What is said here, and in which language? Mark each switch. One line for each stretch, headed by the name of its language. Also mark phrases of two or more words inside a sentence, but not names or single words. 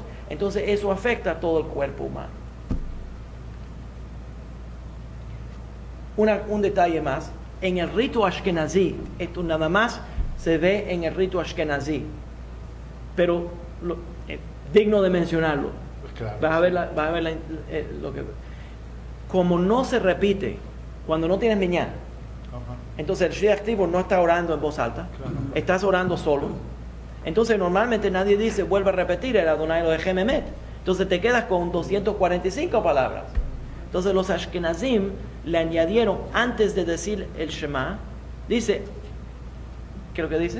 Spanish: Entonces, eso afecta a todo el cuerpo humano. Un detalle más, en el rito ashkenazí, esto nada más se ve en el rito ashkenazí, pero digno de mencionarlo. Pues claro, vas a ver, lo que, como no se repite cuando no tienes minyan, entonces el
Hebrew: שליח ציבור
Spanish: no está orando en voz alta, estás orando solo. Entonces normalmente nadie dice vuelve a repetir el
Hebrew: אדני אלהים אמת,
Spanish: entonces te quedas con 245 palabras. Entonces los ashkenazim le añadieron, antes de decir el Shema, dice, ¿qué es lo que dice?